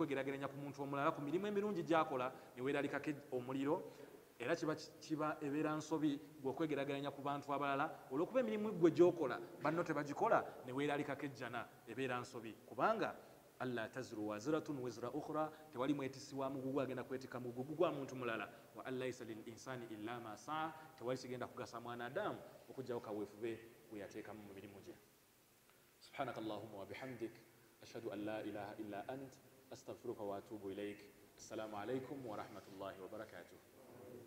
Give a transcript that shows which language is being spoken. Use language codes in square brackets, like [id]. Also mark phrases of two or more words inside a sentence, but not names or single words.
[lg] ku muntu omulala ku mirimu emirungi gy'akola ne weeralikako omuliro era kiba ebeera nsobi bw'okwegerageranya ku bantu abalala olw'okuba emirimu gwe gy'okola banno tebagikola ne weeralikako ejjana ebeera nsobi kubanga [ar] ألا تزر وازرة وزر أخرى [lg] tewali mwetisi wa mugugu agenda kwetika mugugu gwa muntu mulala [ar] وألا ليس للإنسان إلا ما سعى [lg] tewali kigenda kugasa mwanadamu okujjawo kaweefube bwe yateekamu mu mirimu gye [ar] سبحانك اللهم وبحمدك أشهد أن لا إله إلا أنت أستغفرك وأتوب إليك السلام عليكم ورحمة الله وبركاته